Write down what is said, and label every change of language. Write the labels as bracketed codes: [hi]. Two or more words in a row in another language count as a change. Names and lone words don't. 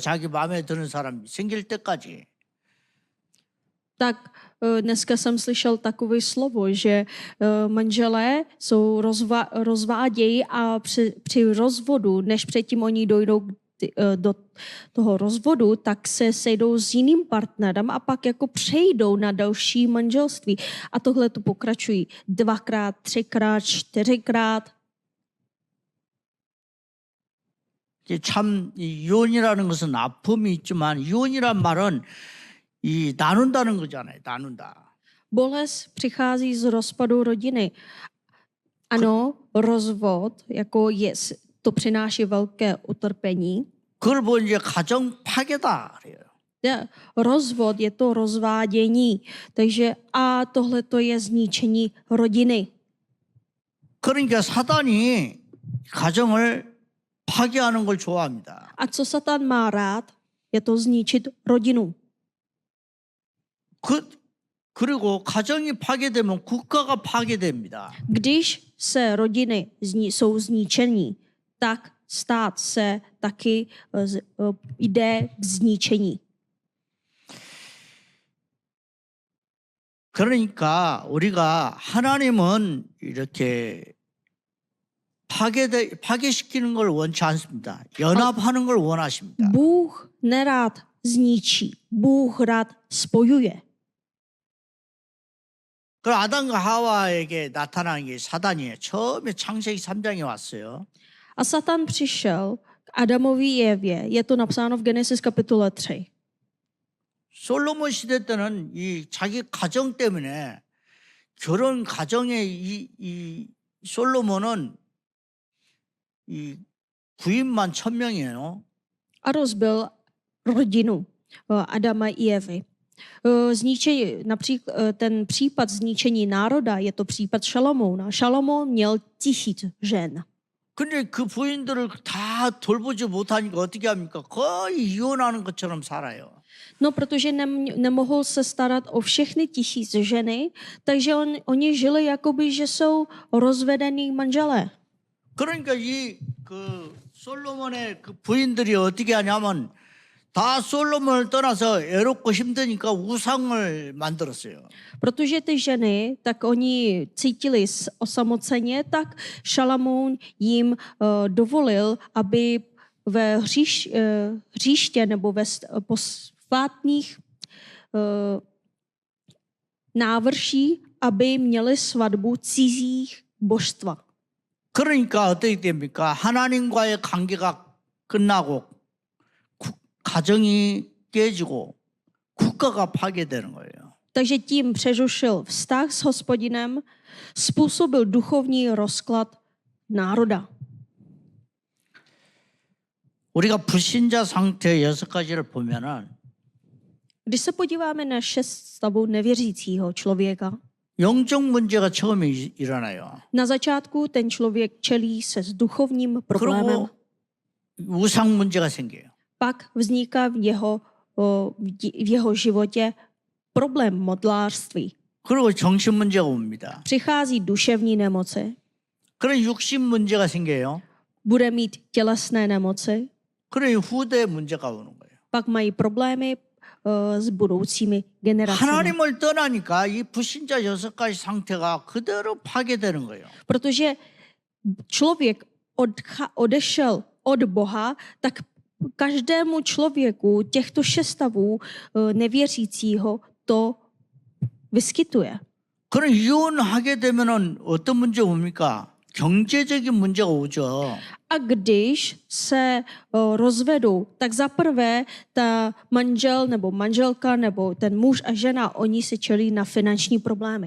[ko] 자기 마음에 드는 사람이 생길 때까지. [cs] Tak dneska jsem slyšel takové slovo, že manželé jsou rozvádějí a při rozvodu, než předtím oni dojdou do toho rozvodu, tak se sejdou s jiným partnerem a pak jako přejdou na další manželství. A tohle tu pokračují 2krát, 3krát, 4krát. [ko] 참 이혼이라는 것은 아픔이 있지만 이혼이란 말은 이 나눈다는 거잖아요. 나눈다. [cs] Bolest přichází z rozpadu rodiny. Ano, rozvod, jako to přináší velké utrpení. [ko] 그걸 보고 이제 가정 파괴다 그래요. [cs] Rozvod je to rozvádění, takže a tohle to je zničení rodiny. [ko] 그러니까 사단이 가정을 파괴하는 걸 좋아합니다. [cs] A co Satan má rád, je to zničit rodinu. [ko] 그리고 가정이 파괴되면 국가가 파괴됩니다. [cs] Když se rodiny jsou zničení, tak stát se taky jde k zničení. [ko] 그러니까 우리가 하나님은 이렇게 파괴시키는 걸 원치 않습니다. 연합하는 걸 원하십니다. [cs] Bůh nerád zničí, Bůh rád spojuje. [ko] 그 아담과 하와에게 나타난 게 사단이에요. 처음에 창세기 3장에 왔어요. [cs] A Satan přišel k Adamovi Evě. Je to napsáno v Genesis kapitole 3. [ko] 솔로몬 시대 때는 이 자기 가정 때문에 결혼 가정에 이 솔로몬은 이 부인만 1000명이에요. [cs] A rozbil rodinu Adama i Evy. Ten případ zničení národa je to případ Šalomouna. Šalomoun měl 1000 žen. [ko] 근데 그 부인들을 다 돌보지 못하니까 어떻게 합니까? 거의 이혼하는 것처럼 살아요. [cs] No, protože nemohl se starat o všechny 1000 ženy, takže oni žili jakoby, že jsou rozvedený manželé. [ko] 그러니까 솔로몬의 그 부인들이 어떻게 하냐면 다 솔로몬을 떠나서 애롭고 힘드니까 우상을 만들었어요. [cs] Protože ty ženy, tak oni cítili osamoceně, tak Šalamoun jim dovolil, aby ve hříště nebo ve posvátných návrší, aby měli svatbu cizích božstva. [ko] 그러니까 어떻게 됩니까? 하나님과의 관계가 끝나고 가정이 깨지고 국가가 파괴되는 거예요. [cs] Takže tím přerušil vztah s Hospodinem, způsobil duchovní rozklad národa. [ko] 우리가 불신자 상태 6가지를 보면은 [cs] Když se podíváme na 6 stavů nevěřícího člověka, [ko] 영적 문제가 처음에 일어나요. [cs] na začátku ten člověk čelí se s duchovním problémem. [ko] 그리고 우상 문제가 생겨요. [cs] Pak vzniká v jeho životě problém modlářství. [ko] 그리고 정신 문제가 옵니다. [cs] Přichází duševní nemoci, [ko] 그런 육신 문제가 생겨요. [cs] bude mít tělesné nemoci, [ko] 그런 후대 문제가 오는 거예요. [cs] pak mají problémy s budoucími generacemi. [ko] 하나님을 떠나니까 이 불신자 6가지 상태가 그대로 파괴되는 거예요. [cs] Protože člověk odešel od Boha, tak každému člověku těchto 6 stavů nevěřícího to vyskytuje. [ko] 그런 이혼하게 되면은 어떤 문제 옵니까? 경제적인 문제가 오죠. [cs] A když se rozvedou, tak zaprvé ta manžel nebo manželka nebo ten muž a žena, oni se čelí na finanční problémy.